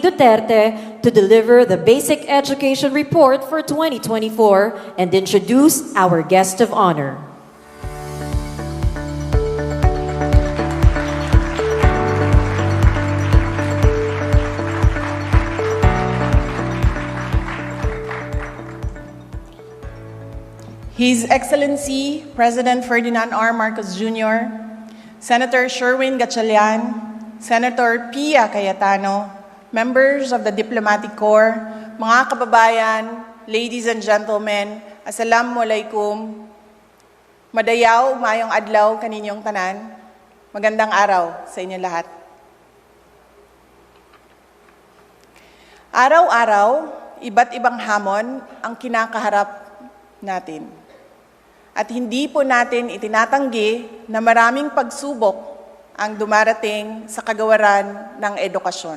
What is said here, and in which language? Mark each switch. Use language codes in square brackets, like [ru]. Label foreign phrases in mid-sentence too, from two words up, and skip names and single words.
[en] Duterte, to deliver the Basic Education Report for 2024 and introduce our guest of honor. His Excellency President Ferdinand R. Marcos Jr., Senator Sherwin Gatchalian, Senator Pia Cayetano, members of the Diplomatic Corps, [tl] mga kababayan, [en] ladies and gentlemen, Assalamualaikum, [ceb] madayaw, mayong adlaw kaninyong tanan, [tl] magandang araw sa inyo lahat. Araw-araw, iba't ibang hamon ang kinakaharap natin. At hindi po natin itinatanggi na maraming pagsubok ang dumarating sa kagawaran ng edukasyon.